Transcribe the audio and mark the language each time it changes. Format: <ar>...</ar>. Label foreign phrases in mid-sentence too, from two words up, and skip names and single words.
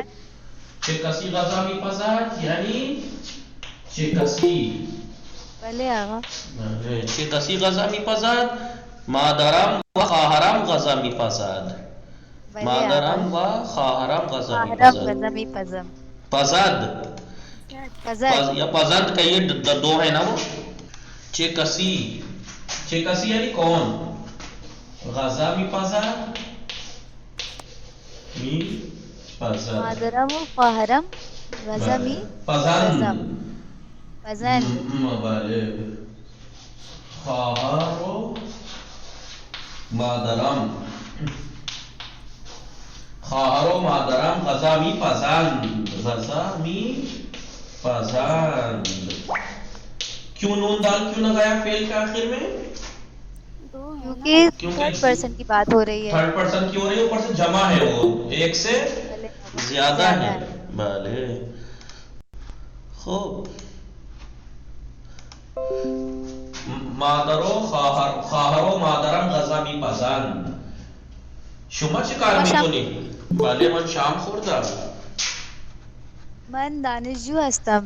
<fa>چه کسی غذا میپزد؟ یعنی چه کسی؟ بله آقا. چه کسی غذا میپزد؟ مادرم و خواهرم غذا میپزد. بله مادرم آقا. و خواهرم غذا خواهرم میپزد. غذا میپزم. پزد پزد.</fa> <ur>یا پزد کا یہ دو ہے نا وہ.</ur> <fa>چه کسی یعنی کون؟ غذا میپزد میپزد. مادرم و خواهرم غذا میپزم. پزند. بله خواهر و مادرم غذا میپزند.</fa> <ur>کیوں نون دال کیوں لگایا فعل کے آخر میں؟ کیونکہ</ur> <en>third person</en> <ur>کی بات ہو رہی ہے.</ur> <en>third person</en> <ur>کی ہو رہی ہے، اوپر سے جمع ہے، وہ ایک سے زیادہ ہے.</ur> <fa>بله خوب. مادر و خواهر و مادرم غذا میپزند. شما چه کار میکنی؟ بله من شام خوردم. من دانشجو هستم.</fa>